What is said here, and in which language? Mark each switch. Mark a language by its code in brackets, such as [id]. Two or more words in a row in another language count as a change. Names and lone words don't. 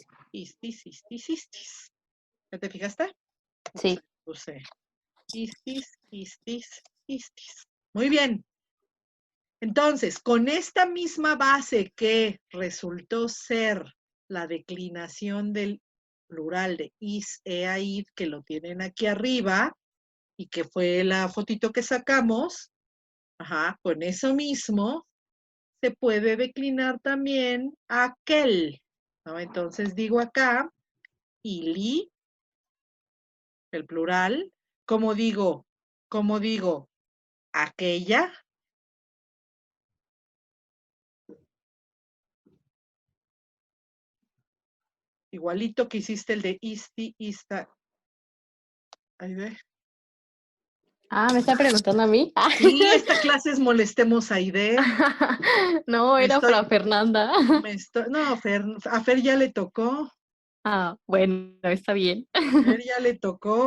[la] istis, istis, istis. [es] ¿Ya te fijaste? Sí. Puse [la] istis, istis, istis. [es] Muy bien. Entonces, con esta misma base que resultó ser la declinación del plural de [la] is, ea, id, [es] que lo tienen aquí arriba, y que fue la fotito que sacamos, con eso mismo se puede declinar también aquel, ¿no? Entonces digo acá, ili, el plural, como digo, aquella. Igualito que hiciste el de [la] isti, ista. [es] Ahí ve. Ah, ¿me está preguntando a mí? Sí, esta clase es molestemos a Aide. No, Me era estoy- para Fernanda. No, a Fer ya le tocó. Ah, bueno, está bien. Fer ya le tocó.